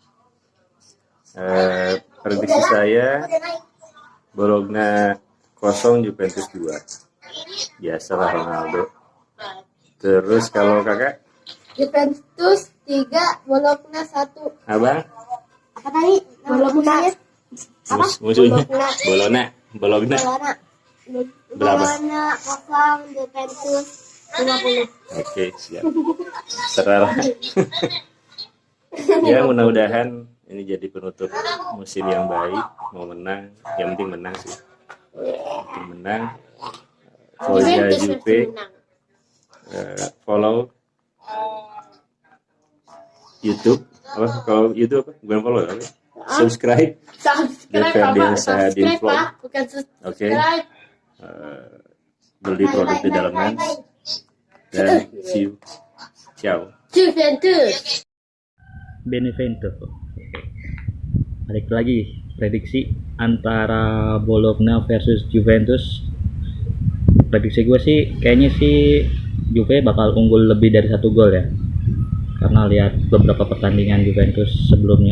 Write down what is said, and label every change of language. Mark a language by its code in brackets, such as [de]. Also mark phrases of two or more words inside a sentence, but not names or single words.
[id] Prediksi saya Bologna 0, Juventus 2. Biasalah Ronaldo. Terus kalau kakak? Juventus 3, Bologna 1. Abang? Apa tadi? Bologna. Apa? Musuhnya? Bologna. Bologna. Berapa? Bologna 0, Juventus 50. Oke, siap. Serah. Ya, mudah-mudahan ini jadi penutup musim yang baik. Mau menang, yang penting menang sih. Penting menang. [it] Forza Juve. [id] Follow YouTube. Apa? Kalau YouTube apa? Bukan follow apa? Subscribe. Subscribe, Sahadin Vlog. Pak. Bukan Oke. subscribe. Beli produk di dalaman. Dan [en] see you. [id] Ciao. Juventus. Benevento. Balik lagi prediksi antara Bologna versus Juventus. Prediksi gue sih kayaknya sih Juve bakal unggul lebih dari 1 gol ya, karena lihat beberapa pertandingan Juventus sebelumnya.